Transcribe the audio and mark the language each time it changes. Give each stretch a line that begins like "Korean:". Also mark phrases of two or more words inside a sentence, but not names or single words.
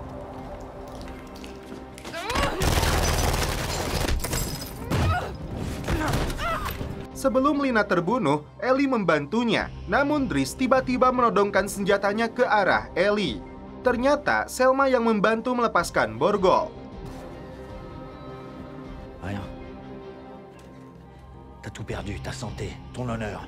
Indonesian: Sebelum Lina terbunuh, Ellie membantunya. Namun Dries tiba-tiba menodongkan senjatanya ke arah Ellie. Ternyata Selma yang membantu melepaskan borgol.
French: Rien. T'as tout perdu, ta santé, ton honneur.